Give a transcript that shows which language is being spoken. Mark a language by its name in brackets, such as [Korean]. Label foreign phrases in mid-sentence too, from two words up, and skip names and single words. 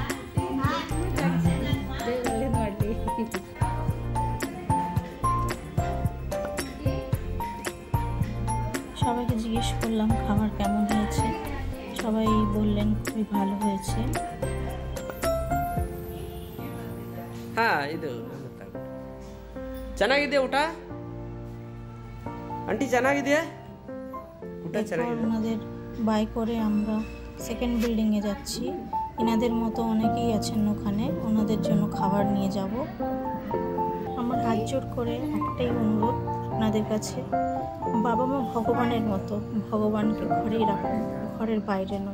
[Bangla] সবাইকে জিজ্ঞেস করলাম খাবার কেমন হয়েছে, সবাই বললেন খুবই ভালো হয়েছে। [Kannada] हाँ ಇದು ಚೆನ್ನಾಗಿದೆ ಊಟ ಆಂಟಿ ಚೆನ್ನಾಗಿದೆಯಾ ಊಟ ಚೆನ್ನಾಗಿದೆ। [Bangla] ওনাদের বাই করে আমরা [English] second building [Bangla] যাচ্ছি। এনাদের মতো অনেকেই আছেন ওখানে, ওনাদের জন্য খাবার নিয়ে যাব। আমার হাত জোর করে একটাই অনুরোধ আপনাদের কাছে, বাবা মা ভগবানের মতো, ভগবানকে ঘরেই রাখুন, ঘরের বাইরে নয়।